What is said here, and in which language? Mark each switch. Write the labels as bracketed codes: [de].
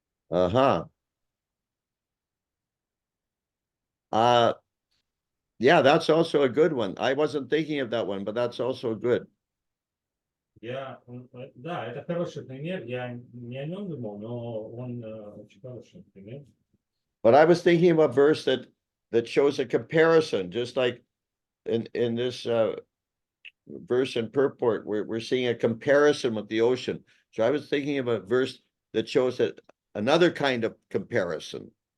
[en] Uh-huh. Yeah, that's also a good one. I wasn't thinking of that one, but that's also good. [ru] Да, это хороший пример. Я не о нем думал, но он очень хороший пример. [en] But I was thinking of a verse that shows a comparison, just like in this verse in purport, we're seeing a comparison with the ocean. So I was thinking of a verse that shows that another kind of comparison.